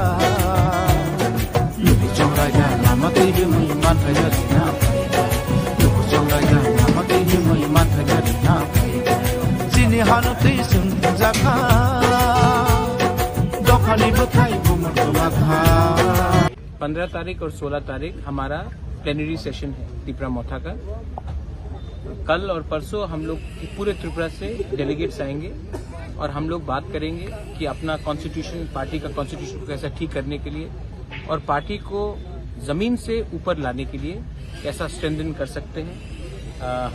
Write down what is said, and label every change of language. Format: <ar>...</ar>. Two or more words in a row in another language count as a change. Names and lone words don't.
<trp>Luki chongraya lama tiri mui mathaga dina. Luki chongraya lama tiri mui mathaga dina. Jini hanu tisung jaka. Dokhani buthai bumur magha.</trp> <hi>15 तारीख और 16 तारीख हमारा</hi> <en>plenary session</en> <hi>है त्रिपुरा मोथा का। कल और परसों हम लोग पूरे त्रिपुरा से डेलीगेट्स आएंगे और हम लोग बात करेंगे कि अपना कॉन्स्टिट्यूशन, पार्टी का कॉन्स्टिट्यूशन को कैसा ठीक करने के लिए और पार्टी को जमीन से ऊपर लाने के लिए कैसा स्ट्रेंथन कर सकते हैं।</hi>